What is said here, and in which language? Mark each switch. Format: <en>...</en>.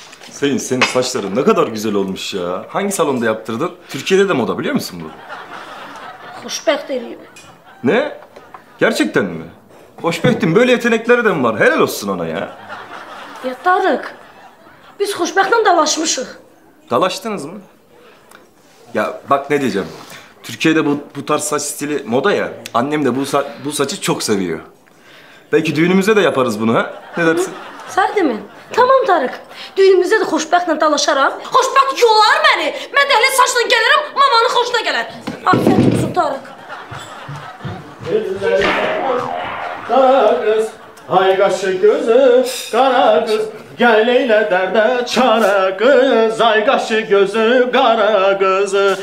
<tr>Senin saçların ne kadar güzel olmuş ya. Hangi salonda yaptırdın? Türkiye'de de moda biliyor musun bu?</tr> <az>Xoşbəxt eləyib.</az> <tr>Ne? Gerçekten mi? Hoşbektim, böyle yetenekleri de mi var? Helal olsun ona ya.</tr> <az>Ya Tarık, biz xoşbəxtlə dalaşmışıq.</az> <tr>Dalaştınız mı? Ya bak ne diyeceğim. Türkiye'de bu tarz saç stili moda ya. Annem de bu saçı çok seviyor. Belki düğünümüzde de yaparız bunu ha? Ne dersin?</tr> <az>Səhv mi? Tamam Tarık. Düyünümüzdə də xoşbəxtlə dalaşaram. Xoşbəxt yolar məni. Mən dəhlə saçla gələrəm, mamanın xoşuna gələr.</az> <tr>Afiyet olsun Tarık.</tr> <az>Kara kız, ay kaşı gözü kara kız, gel eyle derde çara kız, ay kaşı gözü kara kız.</az>